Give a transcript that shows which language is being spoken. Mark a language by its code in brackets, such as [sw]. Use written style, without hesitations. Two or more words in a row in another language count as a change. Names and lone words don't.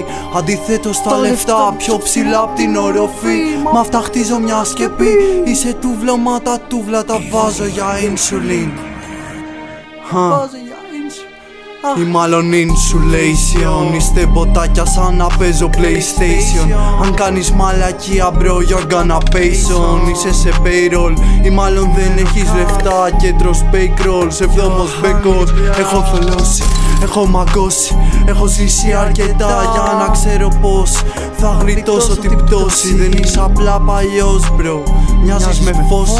[el] Αντιθέτως τα λεφτά πιο ψηλά απ' την οροφή. Μ' αυτά χτίζω μια σκεπή. Είσαι τούβλα μα τα τούβλα τα βάζω για insulin. Ή μάλλον insulation. Είστε μποτάκια σαν να παίζω PlayStation. Αν κάνεις μαλακία [en] bro you're gonna pay son. [el] Είσαι σε payroll ή μάλλον δεν έχεις λεφτά και τρως bake rolls. Εβδόμος μπέκος, έχω θολώσει, έχω μαγκώσει, έχω ζήσει αρκετά για να ξέρω πως θα γλιτώσω την πτώση. Δεν είσαι απλά παλιός bro, μοιάζεις με φώση.